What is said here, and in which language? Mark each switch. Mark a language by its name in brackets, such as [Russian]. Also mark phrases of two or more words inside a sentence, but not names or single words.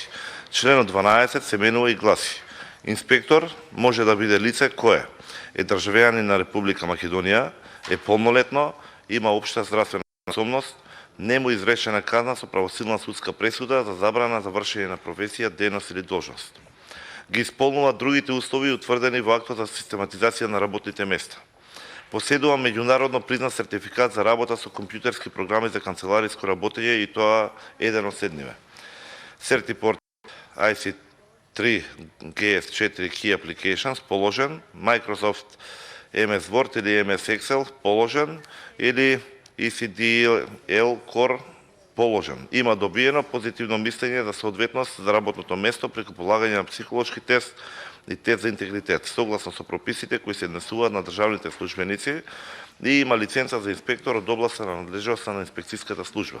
[Macedonian] Членот 12 се менува и гласи: инспектор може да биде лице кое е државјанин на Република Македонија, е полнолетно, има општа здравствена способност, не му изречена казна со правосилна судска пресуда за забрана за вршење на професија, дејност или должност. Ги исполнува другите услови утврдени во актот за систематизација на работните места. Поседува меѓународно признат сертификат за работа со компјутерски програми за канцелариско работење и тоа еден од следниве: Certiport IC3 GS4 Key Applications положен, Microsoft MS Word или MS Excel положен или ECDL Core положен. Има добиено позитивно мислење за соодветност за работното место преку полагање на психолошки тест и тест за интегритет, согласно со прописите кои се однесуваат на државните службеници и има лиценца за инспектор од областа на надлежноста на инспекцијската служба.